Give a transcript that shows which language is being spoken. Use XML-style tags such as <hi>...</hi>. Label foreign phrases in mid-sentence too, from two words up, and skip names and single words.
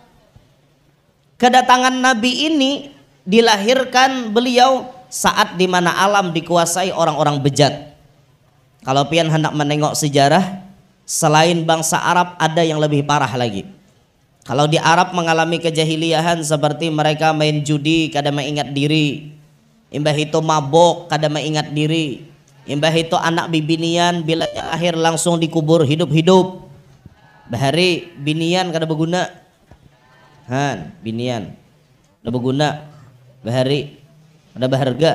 <id>Kedatangan Nabi ini dilahirkan beliau saat dimana alam dikuasai orang-orang bejat.</id> <bjn>Kalau pian hendak menengok sejarah, selain bangsa Arab ada yang lebih parah lagi. Kalau di Arab mengalami kejahiliahan seperti mereka main judi kada mengingat diri, imbah itu mabok kada mengingat diri, imbah itu anak bibinian bila akhir langsung dikubur hidup-hidup. Bahari binian kada berguna, binian kada berguna, bahari kada berharga.</bjn>